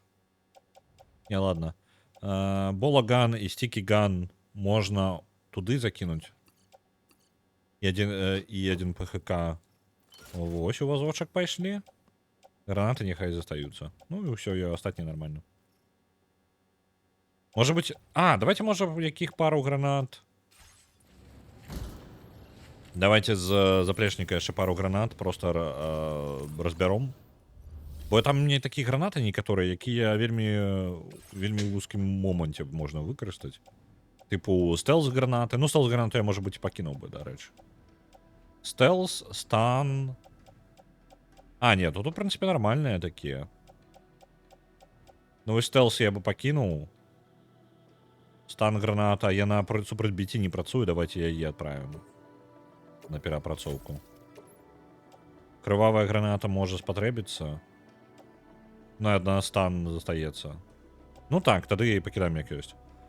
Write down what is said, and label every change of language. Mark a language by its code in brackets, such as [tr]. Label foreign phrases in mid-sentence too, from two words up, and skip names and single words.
[ru] Не, ладно. [be] Болаган і стікіган можна туды закінуць. І адзін ПХК. Вось у вазочак пайшлі. Гранаты няхай застаюцца. Ну і ўсё, і астатні нармальна. [ru] Может быть... давайте, может, [be] якіх пару гранат. Давайте з заплечніка яшчэ пару гранат просто разбяром. Бо там мне такія гранаты некаторыя, якія вельмі вузкім моманце можна выкарыстаць. [ru] Типу стелс-гранаты. Ну, стелс-гранату я, может быть, [be] пакінуў бы, дарэчы. [ru] Стелс, стан... нет, тут, в принципе, нормальные такие. Ну, и стелс я бы покинул. [be] Стан граната, яна супраць біці не працуе, давайте яе адправім на перапрацоўку. Крывавая граната можа спатрэбіцца. Ну, і адна стан застаецца. Ну так, тады я і пакідаем як ёсць.